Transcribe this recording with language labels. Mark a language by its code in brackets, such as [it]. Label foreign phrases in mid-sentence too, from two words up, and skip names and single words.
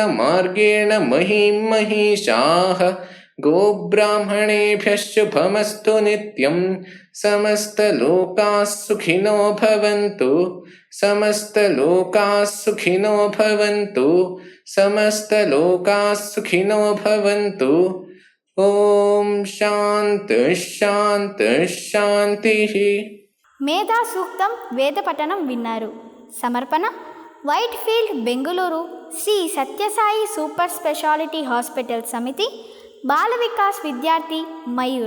[sa] मार्गेण महीं महिषाः गोब्राह्मणेभ्यः शुभमस्तु नित्यं समस्तलोकाः सुखिनो भवन्तु समस्तलोकाः सुखिनो भवन्तु समस्तलोकाः सुखिनो भवन्तु ఓం శాంతిః. [te] మేధా సూక్తం వేద పఠనం విన్నారు. సమర్పణ వైట్ ఫీల్డ్ బెంగుళూరు శ్రీ సత్యసాయి సూపర్ స్పెషాలిటీ హాస్పిటల్ సమితి బాల వికాస్ విద్యార్థి మయూర్.